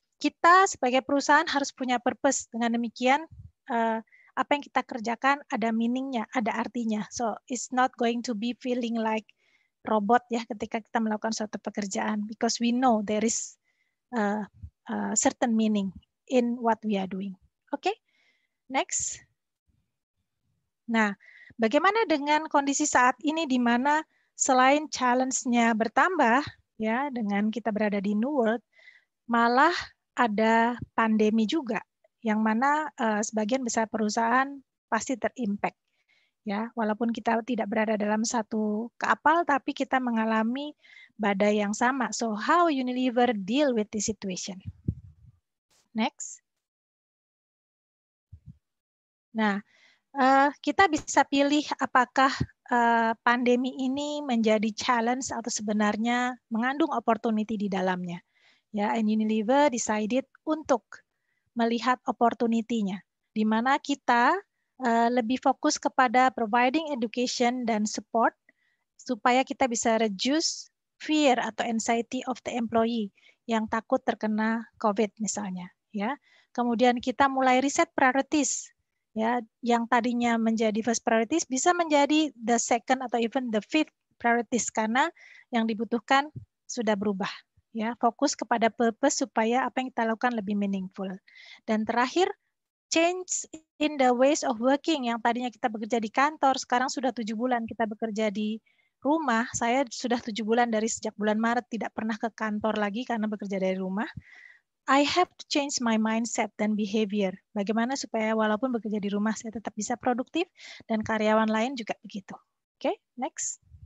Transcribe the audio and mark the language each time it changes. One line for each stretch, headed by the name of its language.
Indonesian: kita sebagai perusahaan harus punya purpose. Dengan demikian, apa yang kita kerjakan ada meaningnya, ada artinya.
English: So it's not going to be feeling like robot
Indonesian: ya ketika kita melakukan suatu pekerjaan,
English: because we know there is certain meaning in what we are doing. Oke, next.
Indonesian: Nah, bagaimana dengan kondisi saat ini di mana selain challenge-nya bertambah ya dengan kita berada di New World, malah ada pandemi juga yang mana sebagian besar perusahaan pasti terimpact. Ya, walaupun kita tidak berada dalam satu kapal, tapi kita mengalami badai yang sama.
English: So, how Unilever deal with this situation? Next.
Indonesian: Nah, kita bisa pilih apakah pandemi ini menjadi challenge atau sebenarnya mengandung opportunity di dalamnya. Ya,
English: and Unilever decided
Indonesian: untuk melihat opportunity-nya, di mana kita lebih fokus kepada
English: providing education
Indonesian: dan support supaya kita bisa
English: reduce fear
Indonesian: atau
English: anxiety of the employee
Indonesian: yang takut terkena COVID misalnya. Ya, kemudian kita mulai riset priorities. Ya, yang tadinya menjadi
English: first priorities
Indonesian: bisa menjadi the second atau
English: even the fifth priorities
Indonesian: karena yang dibutuhkan sudah berubah. Ya, fokus kepada purpose supaya apa yang kita lakukan lebih meaningful. Dan terakhir,
English: change in the ways of working.
Indonesian: Yang tadinya kita bekerja di kantor, sekarang sudah 7 bulan kita bekerja di rumah. Saya sudah 7 bulan dari sejak bulan Maret tidak pernah ke kantor lagi karena bekerja dari rumah.
English: I have to change my mindset
Indonesian: dan
English: behavior.
Indonesian: Bagaimana supaya walaupun bekerja di rumah saya tetap bisa produktif dan karyawan lain juga begitu.
English: Oke, next.